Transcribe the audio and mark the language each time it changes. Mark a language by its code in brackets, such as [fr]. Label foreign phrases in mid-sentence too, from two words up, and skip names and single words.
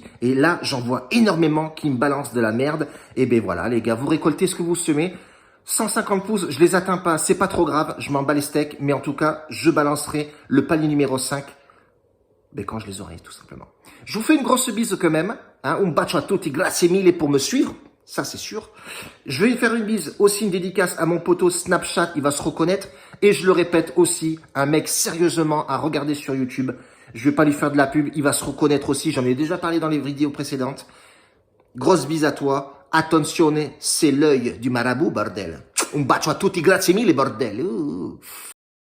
[fr] Et là, j'en vois énormément qui me balancent de la merde. Et ben voilà, les gars, vous récoltez ce que vous semez. 150 pouces, je les atteins pas, c'est pas trop grave, je m'en bats les steaks. Mais en tout cas, je balancerai le palier numéro 5 quand je les aurai, tout simplement. Je vous fais une grosse bise quand même. [it] Un bacio a tutti, grazie mille [fr] pour me suivre. Ça, c'est sûr. Je vais lui faire une bise, aussi une dédicace à mon poteau Snapchat, il va se reconnaître. Et je le répète aussi, un mec sérieusement à regarder sur YouTube. Je vais pas lui faire de la pub, il va se reconnaître aussi. J'en ai déjà parlé dans les vidéos précédentes. Grosse bise à toi. Attenzione, c'est l'œil du marabout, bordel. [it] Un bacio a tutti, grazie mille, bordel.